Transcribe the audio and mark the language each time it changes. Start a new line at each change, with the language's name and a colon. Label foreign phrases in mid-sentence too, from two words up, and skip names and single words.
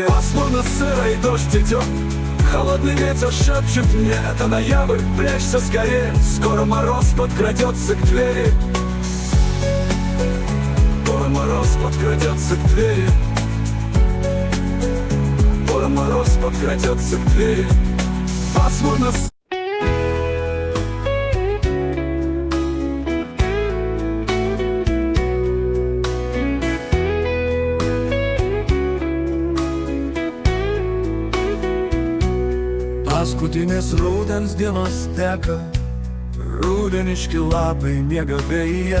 Russian: Пасмурно, сыро и дождь идет, холодный ветер шепчет мне: это ноябрь, прячься скорее, скоро мороз подкрадется к двери. Скоро мороз подкрадется к двери. Скоро мороз подкрадется к двери. Пасмурно.
Lithuanian: Paskutinis rudens dienos teka, rudeniški lapai miega vėjyje.